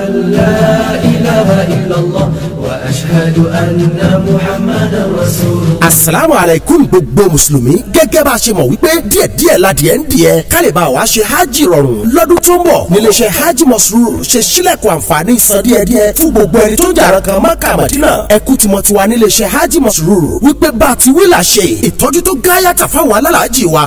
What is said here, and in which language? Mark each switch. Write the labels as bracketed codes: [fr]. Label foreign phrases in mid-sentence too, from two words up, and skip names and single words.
[ar] لا إله إلا الله وأشهد أن محمدا رسول الله. السلام عليكم [yo] gbogbo mùsùlùmí gẹ́gẹ́ bá a ṣe mọ̀ wípé díẹ̀díẹ̀ ládìẹ ń díẹ̀ ká lè bá wa ṣe hajj rọrùn lọ́dún tó ń bọ̀ níléeṣẹ́ hajj masrur ṣe sílẹ̀kùn àǹfààní san díẹ̀díẹ̀ fún gbogbo ẹni tó ń jàrán kan Mákà Mádínà ẹkú tìmọ̀tiwa níléeṣẹ́ hajj masrur wípé bá a ti wí là ṣe ìtọ́jú tó gáyàtà fáwọn alálàájì wa